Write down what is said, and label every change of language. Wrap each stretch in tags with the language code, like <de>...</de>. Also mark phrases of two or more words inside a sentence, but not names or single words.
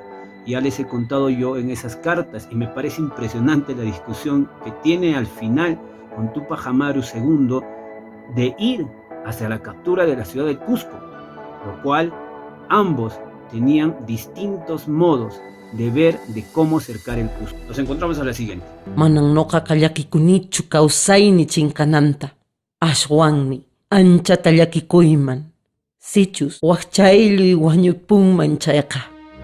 <es>Ya les he contado yo en esas cartas, y me parece impresionante la discusión que tiene al final con Tupac Amaru II de ir hacia la captura de la ciudad de Cusco, lo cual ambos tenían distintos modos de ver de cómo cercar el Cusco. Nos encontramos a la siguiente.</es> <qu>Manang noqa kallakikunichu kawsayni chinkananta. Ashwanmi ancha tallakikuyman. Sichus wakchayluy wañupunman chayqa.</qu>